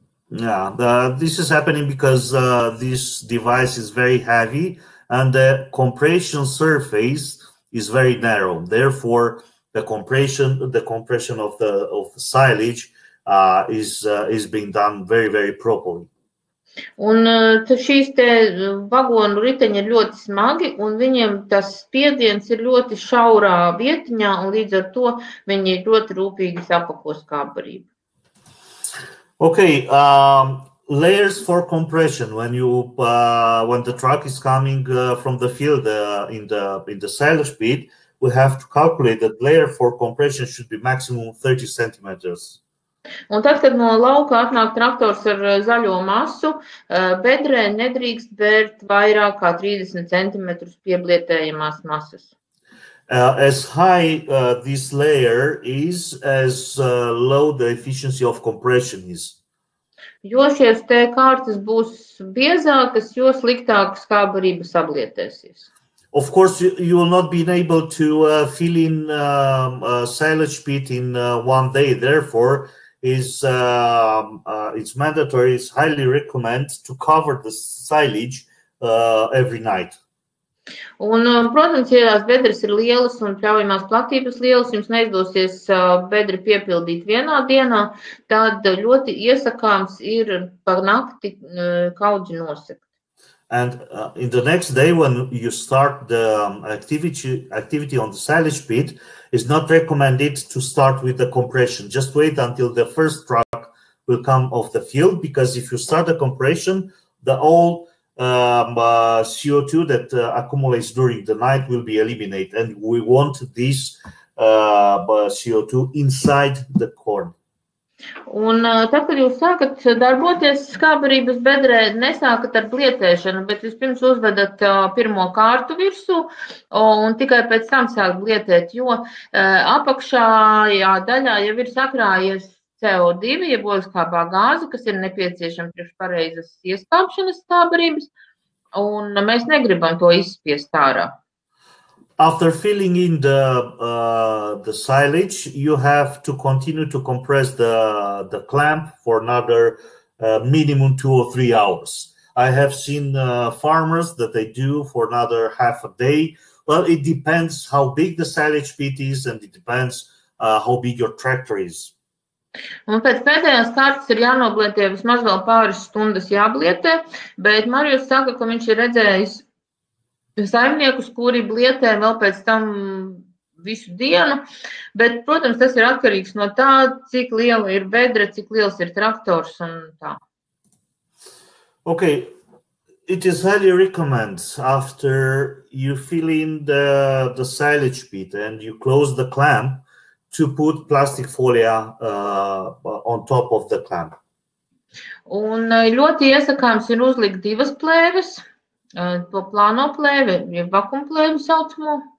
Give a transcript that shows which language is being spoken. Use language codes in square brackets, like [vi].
[en] Yeah, this is happening because this device is very heavy and the compression surface is very narrow. Therefore, the compression of the silage is being done very, very properly. [lv] Un šīs te vagonu riteņi ir ļoti smagi, un viņiem tas spiediens ir ļoti šaurā vietiņā, un līdz ar to viņi ļoti rūpīgi sapako skābbarību. [en] Okay, layers for compression. When the truck is coming from the field in the silage pit, we have to calculate that layer for compression should be maximum 30 centimeters. [lv] Un tad, kad no lauka atnāk traktors ar zaļo masu, bedrē nedrīkst bērt vairāk kā 30 centimetrus pieblietējamās masas. [en] As high this layer is, as low the efficiency of compression is. [lv] Jo šies te kārtas būs biezākas, jo sliktāk skābbarība sablietēsies. [en] Of course, you will not be able to fill in silage pit in one day. Therefore, it's mandatory, it's highly recommended to cover the silage every night. [lv] Un, protams, ja tās bedres ir lielas un pļaujamās platības lielas, jums neizdosies bedri piepildīt vienā dienā, tad ļoti iesakāms ir pa nakti kaudzi nosegt. [en] And in the next day, when you start the activity on the silage pit, it's not recommended to start with the compression. Just wait until the first truck will come off the field, because if you start the compression, the whole CO2 that accumulates during the night will be eliminated, and we want this CO2 inside the corn. [lv] Un tad, kad jūs sākat darboties skābbarības bedrē, nesākat ar blietēšanu, bet vispirms uzvedat pirmo kārtu virsū un tikai pēc tam sāk blietēt, jo apakšējā daļā jau ir sakrājies CO2, jeb ogleskābā gāze, kas ir nepieciešama priekš pareizas ieskāpšanas skābbarības, un mēs negribam to izspiest ārā. [en] After filling in the silage, you have to continue to compress the clamp for another minimum 2 or 3 hours. I have seen farmers that they do for another half a day. Well, it depends how big the silage pit is, and it depends how big your tractor is. [lv] Un pēc pēdējās kārtas ir jānoblietē vismaz vēl pāris stundas jāblietē, bet Marijus saka, ka viņš ir redzējis saimniekus, kuri blietē vēl pēc tam visu dienu, bet, protams, tas ir atkarīgs no tā, cik liela ir bedre, cik liels ir traktors un tā. [en] Okay, it is highly recommended after you fill in the silage pit and you close the clamp to put plastic folia on top of the clamp. [lv] Un ļoti iesakāms ir uzlikt 2 plēves, to plāno plēvi, jeb vakumplēvi saucamo.